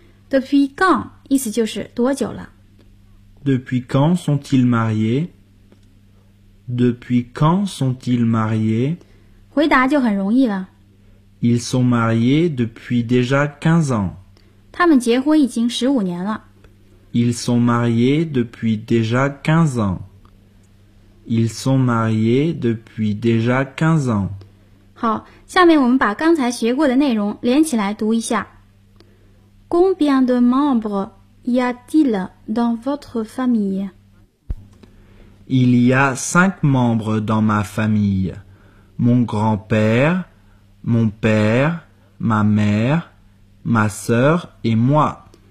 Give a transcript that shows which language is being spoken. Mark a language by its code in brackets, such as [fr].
[fr] Depuis quand? [zh] 意思就是多久了 [fr] ？Depuis quand sont-ils mariés? Depuis quand sont-ils mariés? [zh] 回答就很容易了。 [fr] Ils sont mariés depuis déjà 15 ans. [zh] 他们结婚已经十五年了。 [fr] Ils sont mariés depuis déjà 15 ans. Ils sont mariés depuis déjà 15 ans. [zh] 好，下面我们把刚才学过的内容连起来读一下。 [fr] Combien de membres y a-t-il dans votre famille? Il y a cinq membres dans ma famille. Mon grand-père, mon père, ma mère, ma sœur et moi.